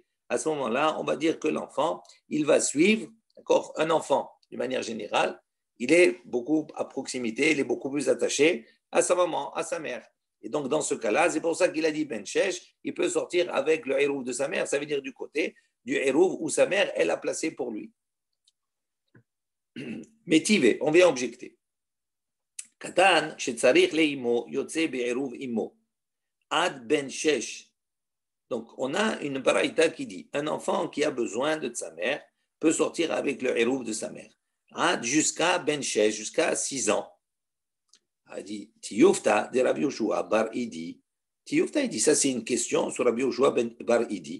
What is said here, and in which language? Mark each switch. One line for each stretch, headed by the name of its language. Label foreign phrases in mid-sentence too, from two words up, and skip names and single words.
French: À ce moment-là, on va dire que l'enfant, il va suivre, d'accord, un enfant, d'une manière générale, il est beaucoup à proximité, il est beaucoup plus attaché à sa maman, à sa mère. Et donc, dans ce cas-là, c'est pour ça qu'il a dit
Hebrew: בן שש,
French: il peut sortir avec le héros de sa mère, ça veut dire du côté du héros où sa mère, elle a placé pour lui. Mais Tive, on vient objecter.
Hebrew: קטן, שצריך לאמו, יוצא בעירוב אמו. עד בן שש.
French: Donc, on a une baraïta qui dit un enfant qui a besoin de sa mère peut sortir avec le hérouf de sa mère. Ad jusqu'à
Hebrew: בן שש,
French: jusqu'à 6 ans. A dit Tiyufta de Rabbi Yoshua bar Idi. Tiyufta, il dit ça, c'est une question sur Rabbi Yoshua bar Idi.